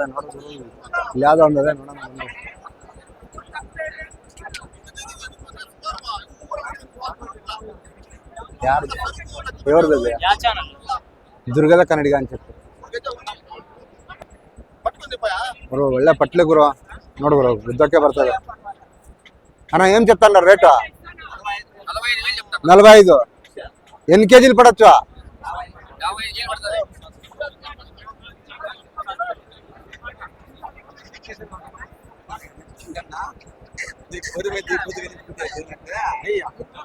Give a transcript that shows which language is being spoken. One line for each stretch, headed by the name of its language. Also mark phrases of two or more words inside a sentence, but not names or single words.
Kannada: ನೋಡಿದ್ರು ಇಲ್ಲಿ ಯಾವ್ದೋ ಒಂದಿದೆ, ನೋಡೋಣ ಒಂದು. ಯಾರು ಇವ್ರದ್ದು ದುರ್ಗದ ಕನ್ನಡಿಗ ಅನ್ಸುತ್ತೆ. ಗುರು ಒಳ್ಳೆ పట్లు గురు, ನೋಡು ಗುರು ಯುದ್ಧಕ್ಕೆ ಬರ್ತದೆ.
Telugu: అన్న ఏం చెప్తాను రేటు? 45. ఎన్ని కేజీలు పడచ్చు? 50.